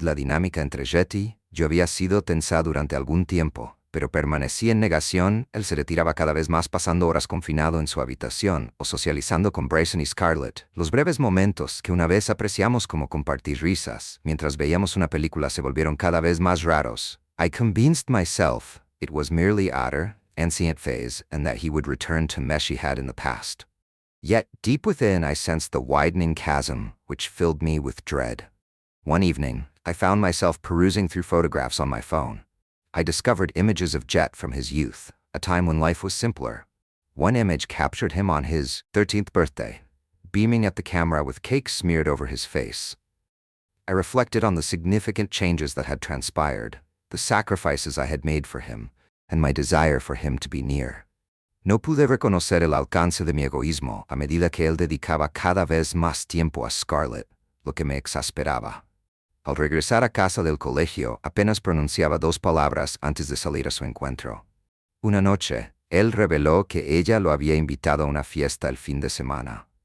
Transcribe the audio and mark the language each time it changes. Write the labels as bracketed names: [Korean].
[Spanish] La dinámica entre Jet y yo había sido tensa durante algún tiempo, pero permanecí en negación. Él se retiraba cada vez más, pasando horas confinado en su habitación o socializando con Bryson y Scarlett. Los breves momentos que una vez apreciamos como compartir risas mientras veíamos una película se volvieron cada vez más raros. [English] I convinced myself it was merely utter, ancient phase and that he would return to mesh he had in the past. Yet, deep within I sensed the widening chasm, which filled me with dread. One evening, I found myself perusing through photographs on my phone. I discovered images of Jet from his youth, a time when life was simpler. One image captured him on his 13th birthday, beaming at the camera with cake smeared over his face. I reflected on the significant changes that had transpired, the sacrifices I had made for him, and my desire for him to be near. [Spanish] No pude reconocer el alcance de mi egoísmo a medida que él dedicaba cada vez más tiempo a Scarlett, lo que me exasperaba. Al regresar a casa del colegio, apenas pronunciaba 2 palabras antes de salir a su encuentro. Una noche, él reveló que ella lo había invitado a una fiesta el fin de semana.